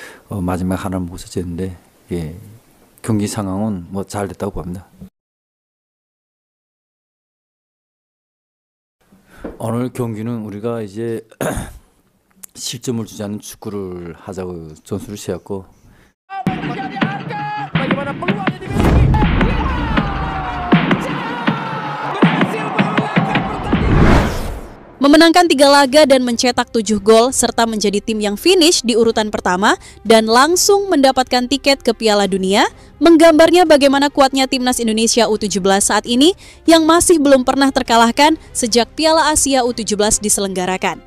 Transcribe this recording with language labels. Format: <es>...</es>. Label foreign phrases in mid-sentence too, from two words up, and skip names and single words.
<ko>마지막 하나는 못 썼는데 예, 경기 상황은 뭐 잘 됐다고 봅니다. 오늘 경기는 우리가 이제 실점을 주지 않는 축구를 하자고 전술을 세웠고</ko> <id>Memenangkan 3 laga dan mencetak 7 gol serta menjadi tim yang finish di urutan pertama dan langsung mendapatkan tiket ke Piala Dunia, menggambarnya bagaimana kuatnya timnas Indonesia U17 saat ini yang masih belum pernah terkalahkan sejak Piala Asia U17 diselenggarakan.</id>